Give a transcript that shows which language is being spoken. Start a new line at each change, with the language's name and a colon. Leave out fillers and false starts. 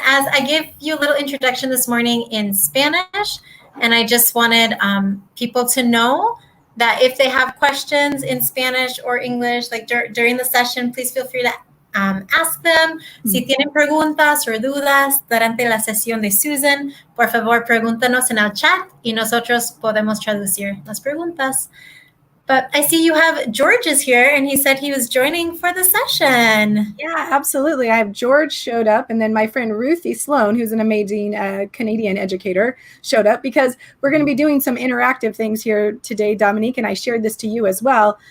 English: As I gave you a little introduction this morning in Spanish, and I just wanted people to know that if they have questions in Spanish or English, like during the session, please feel free to ask them.
Spanish: Si tienen preguntas o dudas durante la sesión de Susan, por favor, pregúntanos en el chat y nosotros podemos traducir las preguntas.
English: But I see you have George is here, and he said he was joining for the session. Yeah, absolutely. I have George showed up, and then my friend Ruthie Sloan, who's an amazing Canadian educator, showed up because we're going to be doing some interactive things here today, Dominique, and I shared this to you as well.